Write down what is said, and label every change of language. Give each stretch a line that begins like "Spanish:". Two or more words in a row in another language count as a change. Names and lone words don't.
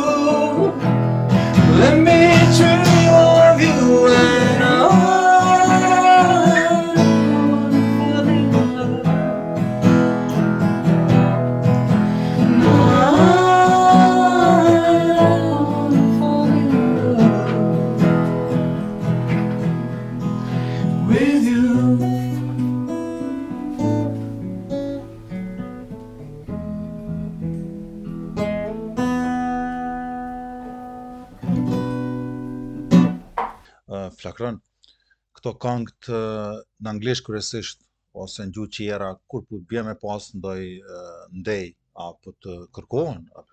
English: Let me dream of you and I wanna fall in love. No, I wanna fall in love with you.
Albanian: Flakron, këto këngët në anglisht kryesisht ose në gjuhë tjera kur po bie me pas ndoj ndej apo të kërkohen apo